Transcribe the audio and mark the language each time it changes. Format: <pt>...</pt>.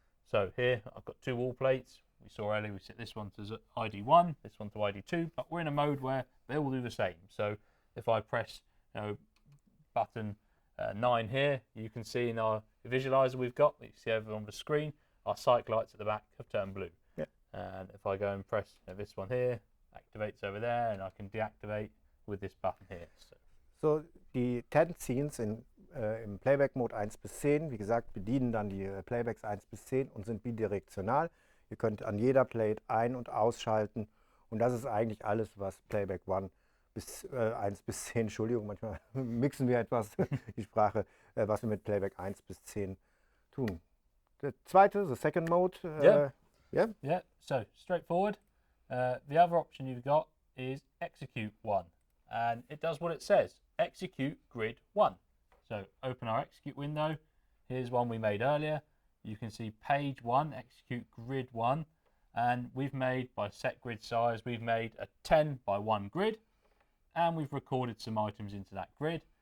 <en>So here I've got 2 wall plates. We saw earlier we set this one to ID 1, this one to ID 2, but we're in a mode where they all do the same. So if I press button 9 here. You can see in our visualizer we've got, you see over on the screen, our cycle lights at the back have turned blue. Yeah. And if I go and press this one here, activates over there, and I can deactivate with this button here.</en> <de>So, die 10 Scenes im Playback-Mode 1 bis 10, wie gesagt, bedienen dann die Playbacks 1 bis 10 und sind bidirektional. Ihr könnt an jeder Plate ein- und ausschalten und das ist eigentlich alles, was Playback 1 bis 10, Entschuldigung, manchmal mixen wir etwas die Sprache, was wir mit Playback 1 bis 10 tun. Der zweite,</de> <en>the second mode. Yeah, so straightforward. The other option you've got is execute 1, and it does what it says, execute grid 1. So open our execute window. Here's one we made earlier. You can see page 1, execute grid 1, and we've made, by set grid size, we've made a 10 by 1 grid, and we've recorded some items into that grid.</en>